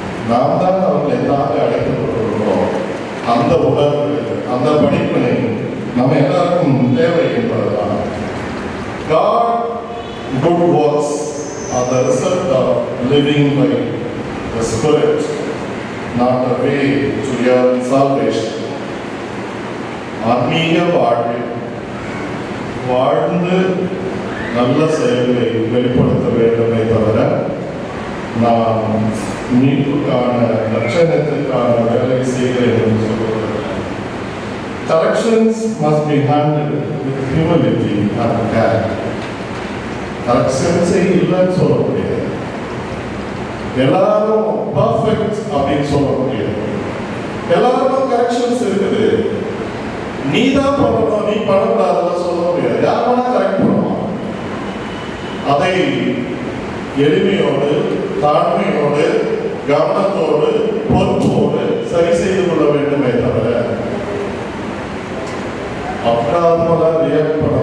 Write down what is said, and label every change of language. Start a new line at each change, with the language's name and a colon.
Tamil: நாம் தான் அவர்களை தாங்க அழைக்கப்பட்டிருக்கிறோம். அந்த உணர்வு, அந்த படிப்பினை நம்ம எல்லாருக்கும் தேவை என்பதுதான்.
English: God good works are the result of living by the Spirit, not the way to your salvation.
Tamil: ஆன்மீக வாழ்ந்து நல்ல செயல்களை வெளிப்படுத்த வேண்டுமே தவிர நாம் மீட்புக்கான லட்சணத்திற்கான வேலை செய்கிறேன் என்று சொல்வது.
English: Corrections must be handled with humility and care.
Tamil: Corrections இல்லைன்னு சொல்ல முடியாது, எல்லாரும் பர்ஃபெக்ட் அப்படின்னு சொல்ல முடியாது. எல்லாருக்கும் கரெக்ஷன்ஸ் இருக்குது. நீ தான் பண்ணணும், நீ பண்ணக்கூடாதுன்னு சொல்ல முடியாது. யார் வேணா கரெக்ட் பண்ணுவான். அதை எளிமையோடு, தாழ்மையோடு, கவனத்தோடு, பொறுப்போடு சரி செய்து கொள்ள வேண்டுமே தவிர அப்ராதமாக ரியாக்ட்